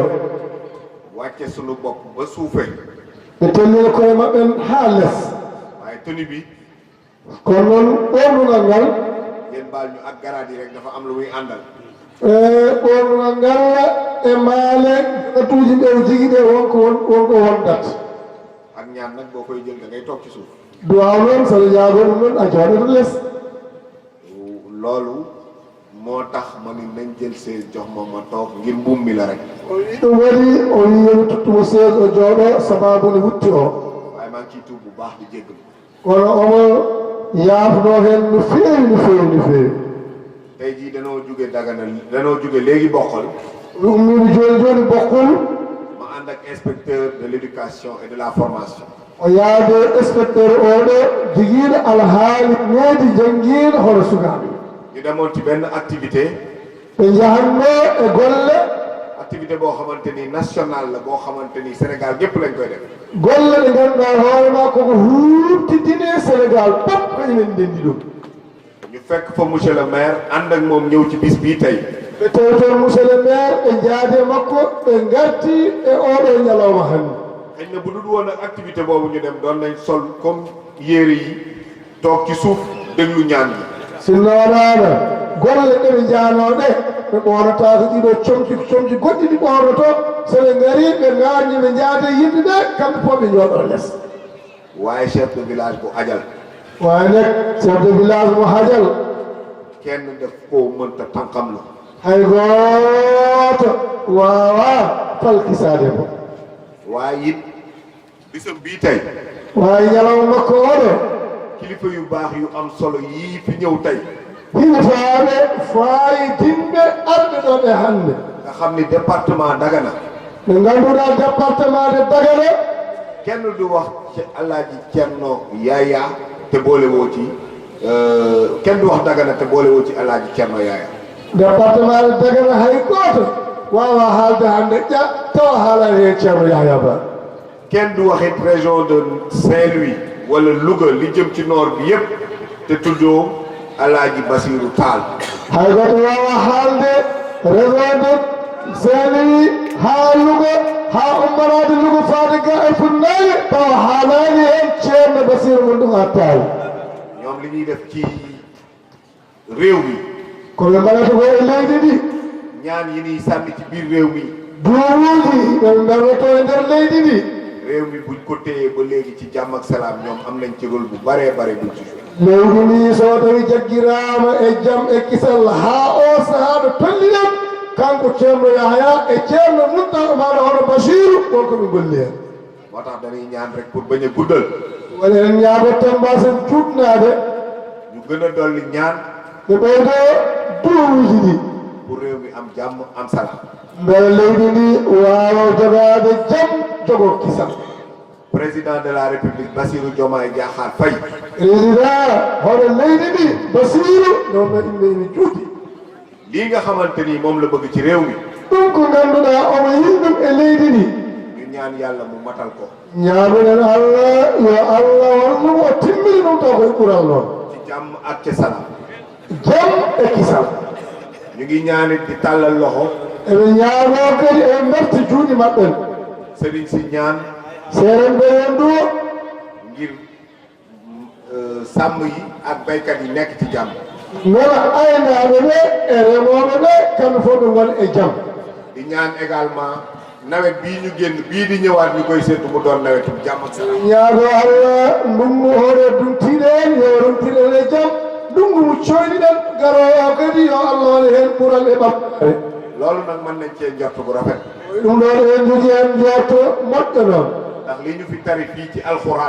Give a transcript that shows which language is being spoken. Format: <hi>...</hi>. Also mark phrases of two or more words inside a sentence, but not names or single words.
<wo>wàcce sunu bopp ba suufee</wo> <ff>ɓe tellino koye maɓɓen haa less</ff> <wo>waaye tenue bi</wo> <ff>kono noon ɓornugal ngal</ff> <wo>ngeen baal ñu ak garaat yi rek dafa am lu muy àndal</wo> <ff>ɓornugal ngal e maale gatuuji ɓe o jigi ɗe wonko wondat</ff> <wo>ak ñaan nag boo koy jël da ngay toog ci suuf</wo> <ff>duwaw noon saɗa jaago ɗum noon a jooɗoto less</ff> <wo>loolu moo tax ma ni nañ jël seen jox ma toog ngir mbuum mi la rek</wo> <ff>o wi ɗum waɗi o wi yomi tuttumo sees o jooɗo sababu ne wutti o</ff> <wo>waaye maa ngi ciy tuub bu baax di jéggalu</wo> <ff>kono omo yaafno hen no feewi</ff> <wo>tey jii danoo jóge Dagana danoo jóge léegi Bokhol</wo> <ff>ummiɗo joni Bokhol</ff> <wo>ma ànd ak</wo> <fr>inspecteur de l'éducation et de la formation</fr> <ff>o yaade inspecteur oɗo jiguiɗo alhaali needi jangguiɗo hono sukaɓe</ff> <wo>ñu demoon ci benn activité</wo> <ff>ɓe jahanno e golle</ff> <wo>activité boo xamante ni national la boo xamante ni Sénégal gépp lañ koy def</wo> <ff>golle ɗe ganduɗa hoorema koko huftidine Sénégal pop kañumen ndendi ɗum</ff> <wo>ñu fekk fa</wo> <fr>monsieur le maire</fr> <wo>ànd ak moom ñëw ci bis bii tey</wo> <ff>ɓe tawi toon</ff> <fr>monsieur le maire</fr> <ff>ɓe jaade makko ɓe garti e oɗo ñalawma hannde</ff> <wo>xëy na bu dul woon ak activité boobu ñu dem doon nañ sol comme yére yi toog ci suuf déglu ñaan gi</wo> <ff>sinno waɗaano golle ɗeɓe jaanoɗe ɓe ɓoonata ko ɗiɗo comci goɗɗi ɗi ɓoonoto so ɓe ngari ɓe ngaarñi ɓe jaade yimɓe ɓe kamɓe fof ɓe jooɗo less</ff> <wo>waaye</wo> <fr>chef de village</fr> <wo>bu ajal</wo> <ff>waaye nag</ff> <fr>chef de village</fr> <ff>mo hajal</ff> <wo>kenn def koo mënta tànqam la</wo> <ff>hay gooto waawa falkisaade mo</ff> <wo>waaye it bisam bii tey</wo> <ff>waaye ñalawma makko oɗo</ff> <wo>kilifa yu baax yu am solo yii fi ñëw tey</wo> <ff>hilifaaɓe faayidinɓe arɓe ɗo ɓe hannde</ff> <wo>nga xam ni département Dagana</wo> <ff>ɓe ngannduɗa département de Dagana</ff> <wo>kenn du wax ci Alaaji Cerno Yaaya te boole woo ci kenn du wax Dagana te boole woo ci Alaaji Cerno Yaaya</wo> <ff>département de Dagana hay gooto waawa haalde hannde ƴa tawa haalani heen Ceerno Yahya Ba</ff> <wo>kenn du waxit région de Saint-Louis wala Louga li jëm ci nord bi yépp te tuddoo Alaaji Basiru Taal</wo> <ff>hay gooto waawa haalde région de Saint-Louis haa Louga haa ummanaade Louga faade ga e funnaange tawa haalani heen Ceerno Basiru mum ɗum Taal</ff> <wo>ñoom li ñuy def ci réew mi</wo> <ff>ko ɓe mbaɗata ko e leydi ndi</ff> <wo>ñaan yi ñuy sànni ci biir réew mi</wo> <ff>duuɓuuji ɓe mbernoto e nder leydi ndi</ff> <wo>réew mi buñ ko téyee ba léegi ci jàmm ak salaam ñoom am nañ ci rôle bu baree bare buñ ci</wo> <ff>leydi ndi so tawi jaggiraama e jam e kisal haa o sahaa ɗo tolliɗen kanko ceerno Yahya e ceerno Muntaga maɗa hono Basiru wonko ɓe golli hen</ff> <wo>moo tax dañuy ñaan rek pour bañ a guddal</wo> <ff>woni en ñaago tembasen cuutnaade</ff> <wo>ñu gën a dolli ñaan</wo> <ff>ɓe ɓeydo duwuji ɗi</ff> <wo>pour réew mi am jàmm am salaam</wo> <ff>mbele leydi ndi waawa jogaade jam jogo kisal</ff> <fr>président de la république Bassirou Diomaye Diakhar Faye</fr> <ff>président hono leydi ndi Basiru noon no imɓe ina juuti</ff> <wo>lii nga xamante ni moom la bëgg ci réew mi</wo> <ff>ɗum ko ngannduɗaa omo yiɗi ɗum e leydi ndi</ff> <wo>ñu ñaan yàlla mu matal ko</wo> <ff>ñaanuɗen Allah yo Allah wonno o timmini ɗum taw koye ɓural noon</ff> <wo>ci jàmm ak ci salaam</wo> <ff>jam e kisal</ff> <wo>ñu ngi ñaanit di tàllal loxo</wo> <ff>eɓe ñaanoo kadi e mberti juuɗe maɓɓen</ff> <wo>sëriñ si ñaan</wo> <ff>seeren ɓe hen ɗo</ff> <wo>ngir sàmm yi ak baykat yi nekk ci jàmm</wo> <ff>ngala aynaaɓe ɓe e remooɓe ɓe kamɓe fof ɓe ngona e jam</ff> <wo>di ñaan également nawet bii ñu génn bii di ñëwaat ñu koy séntu mu doon nawetu jàmm ak salaam</wo> <ff>ñaago Allah ndungu hoore dumtiɗen yo rumtiɗen e jam ndungu mu coyniɗen garowo kadi yo Allah wone heen ɓural e ɓaɓɓe</ff> <wo>loolu nag mën nañ cee njort bu rafet</wo> <ff>ɗum ɗon en jogi hen njorto moƴƴo noon</ff> <wo>ndax li ñu fi tari fii ci alxuraan</wo>